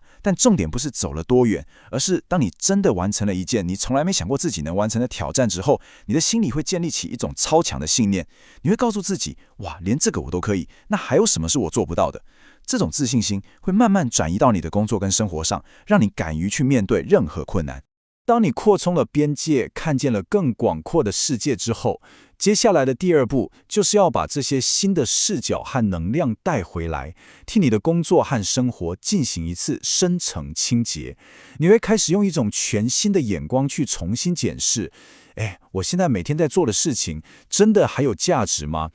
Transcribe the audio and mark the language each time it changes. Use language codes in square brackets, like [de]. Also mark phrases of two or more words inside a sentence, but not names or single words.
[zh] 但重點不是走了多遠，而是當你真的完成了一件你從來沒想過自己能完成的挑戰之後，你的心裡會建立起一種超強的信念，你會告訴自己，哇，連這個我都可以，那還有什麼是我做不到的？這種自信心會慢慢轉移到你的工作跟生活上，讓你敢於去面對任何困難。當你擴充了邊界，看見了更廣闊的世界之後，接下來的第二步就是要把這些新的視角和能量帶回來，替你的工作和生活進行一次深層清潔。你會開始用一種全新的眼光去重新檢視，我現在每天在做的事情真的還有價值嗎？